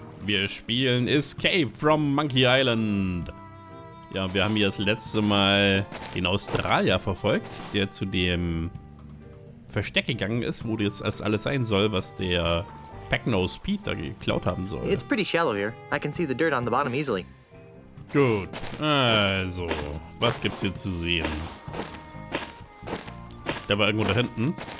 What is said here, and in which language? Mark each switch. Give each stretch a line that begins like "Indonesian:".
German: Wir spielen Escape from Monkey Island. Ja, wir haben hier das letzte Mal den Australier verfolgt, der zu dem Versteck gegangen ist, wo das alles sein soll, was der Backnose Pete da geklaut haben soll.
English: It's pretty shallow here. I can see the dirt on the bottom easily.
German: Gut, also, was gibt's hier zu sehen? Der war irgendwo da hinten.